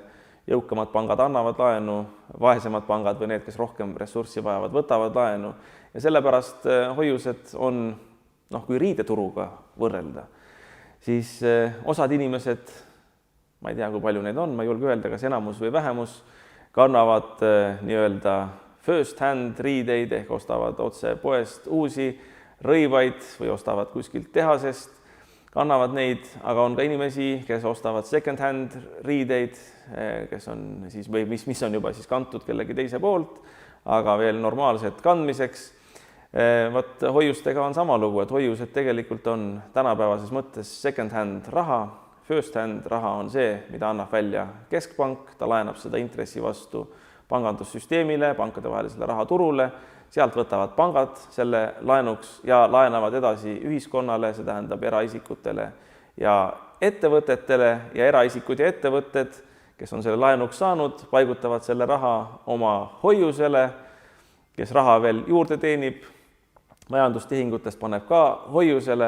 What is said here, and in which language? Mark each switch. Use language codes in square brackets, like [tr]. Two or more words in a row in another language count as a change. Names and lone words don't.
[et] Jõukamad pangad annavad laenu, vaesemad pangad või need, kes rohkem ressurssi vajavad, võtavad laenu. Ja sellepärast hoiused on, kui riideturuga võrrelda, siis osad inimesed, ma ei tea, kui palju neid on, ma ei julge öelda, kas enamus või vähemus, kannavad nii-öelda [en] first hand [et] riideid ehk ostavad otse poest uusi rõivaid või ostavad kuskilt tehasest kannavad neid, aga on ka inimesi, kes ostavad [en] second-hand [et] riideid, kes on siis või mis on juba siis kantud kellegi teise poolt, aga veel normaalselt kandmiseks. Vot hoiustega on sama lugu, et hoiused tegelikult on tänapäevases mõttes [en] second-hand [et] raha. [en] First-hand [et] raha on see, mida annab välja keskpank, ta laenab seda intressi vastu pangandussüsteemile, pankadevahelisele rahaturule, sealt võtavad pangad selle laenuks ja laenavad edasi ühiskonnale, see tähendab eraisikutele ja ettevõtetele, ja eraisikud ja ettevõtted, kes on selle laenuks saanud, paigutavad selle raha oma hoiusele, kes raha veel juurde teenib, majandustehingutest paneb ka hoiusele.